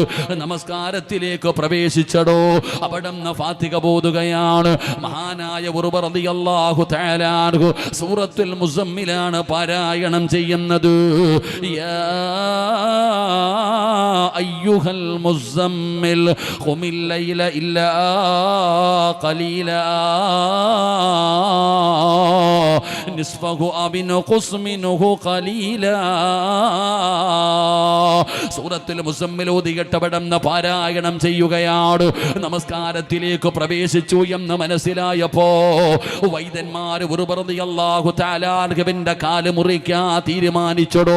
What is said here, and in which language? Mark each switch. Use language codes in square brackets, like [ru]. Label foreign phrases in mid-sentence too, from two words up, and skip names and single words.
[ml] നമസ്കാരത്തിലേക്ക് പ്രവേശിച്ചടോ. അവിടുന്ന് ഫാത്തിഹ ഓതുകയാണ്. മഹാനായ ഉർവ [ar] رضي الله تعالى عنه [ml] സൂറത്തുൽ മുസമ്മിലാണ് പാരായണം ചെയ്യുന്നത്. [ar] يا أيها المزمل قم الليل إلا قليلا نصفه أو انقص منه قليلا. [ml] സൂറത്തുൽ മുസമ്മിൽ ഓതികെട്ടവിടുന്ന് പാരായണം ചെയ്യുകയാണ്. നമസ്കാരത്തിലേക്ക് പ്രവേശിച്ചു എന്ന് മനസ്സിലായപ്പോ വൈദ്യന്മാർ ഉർവ [ar] رضي الله تعالى [ml] അൻഹുവിന്റെ കാല് മുറിക്കാൻ തീരുമാനിച്ചടോ.